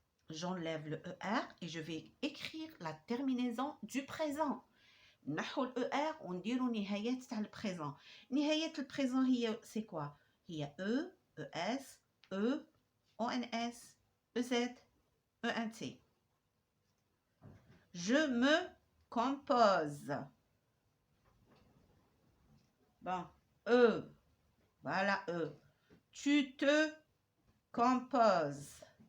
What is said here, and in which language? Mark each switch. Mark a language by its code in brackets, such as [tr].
[fr] J'enlève le ER et je vais écrire la terminaison du présent. [ar] نحو الER ونديرو نهاية تاع البريزون. نهاية البريزون هي [fr] c'est quoi؟ [ar] هي E, ES, E, ONS, EZ, ENT. [fr] Je me compose. Bon, E. Voilà, E. Tu te composes.